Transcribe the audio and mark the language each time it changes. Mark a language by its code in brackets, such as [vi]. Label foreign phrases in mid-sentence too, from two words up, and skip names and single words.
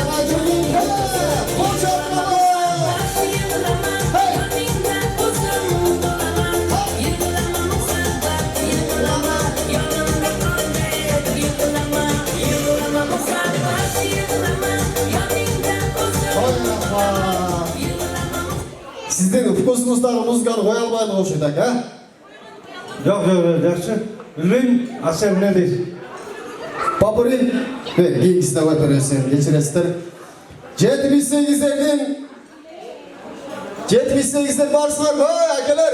[uz] Yig'lama, yoningda o'zim bo'laman. Yig'lama muhabbat, yig'lama, yonimda qolmaydi. Yig'lama, yig'lama muhabbat, yig'lama, yoningda o'zim bo'laman. Yig'lama. [ky] Сиздин вкусуңуздагы музыканы кое албайдык окшойт ака. Жоқ, жакшы. Билбейм, а сен эмне дейсиң? Папури, кийинкисине коюп бересиң, кечиресиздер. 78'ler барсыңарбы, акелер?